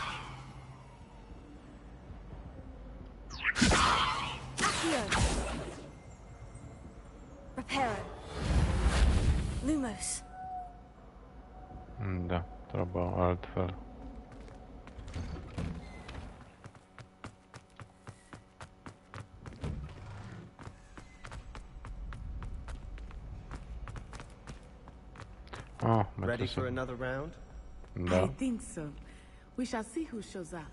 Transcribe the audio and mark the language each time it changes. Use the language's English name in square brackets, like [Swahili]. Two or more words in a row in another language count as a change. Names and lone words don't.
[Romanian] Accio. Reparo. Lumos. Da, treaba altfel. [English] Oh, ready for another round? I think so. We shall see who shows up.